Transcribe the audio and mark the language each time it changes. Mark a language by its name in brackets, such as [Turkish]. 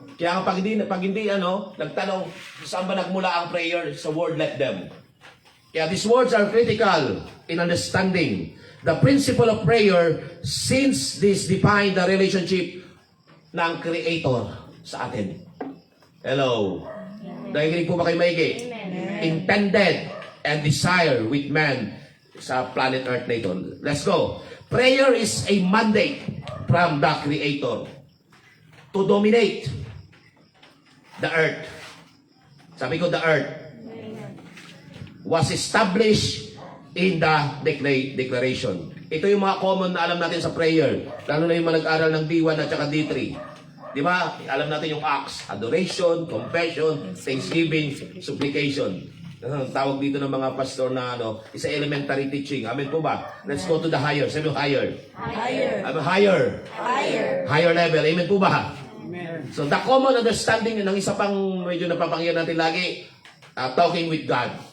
[Filipino] Kaya nga pag hindi nagtanong saan ba nagmula ang prayer, sa word [English] let them. Kaya these words are critical in understanding the principle of prayer since this define the relationship [Filipino] ng Creator sa atin. [English] Hello. [Filipino] Nakikinig po ba kayo maigi? [English] Intended and desire with man [Filipino] sa planet Earth na ito. [English] Let's go. Prayer is a mandate from the Creator to dominate the earth. [Filipino] Sabi ko, [English] the earth was established in the declaration. [Filipino] Ito yung mga common na alam natin sa prayer. Lalo na yung mga nag-aral ng D1 at saka D3. Di ba? Alam natin yung acts. [English] Adoration, confession, thanksgiving, supplication. [Filipino] Tawag dito ng mga pastor na [English] is elementary teaching. [Filipino] Amen po ba? [English] Let's go to the higher. [Filipino] Sabi mo, higher. [English] Higher. Higher. Higher. Higher level. [Filipino] Amen po ba? [English] Amen. So the common understanding [Filipino] ng isa pang medyo napapangyan natin lagi, [English] talking with God.